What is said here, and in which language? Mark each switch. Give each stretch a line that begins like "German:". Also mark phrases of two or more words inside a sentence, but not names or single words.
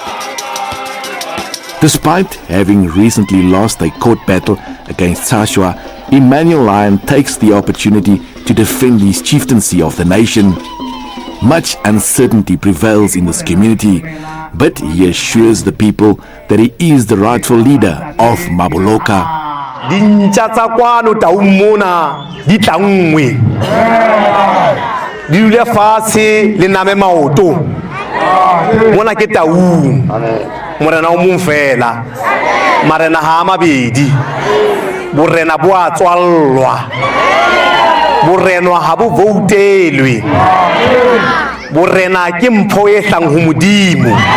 English: Despite having recently lost a court battle against Tsajwa Emmanuel Lyon takes the opportunity to defend his chieftaincy of the nation. Much uncertainty prevails in this community, but he assures the people that he is the rightful leader of Mabaloka.
Southern Sotho: Dintja tsa kwano taung mona di tangwe di dule fatshe le name maoto mona ke taung morena o mong fela marena ha mabedi borena bo a tswallwa borena ha bo voutelwe borena ke mpho e hlang ho modimo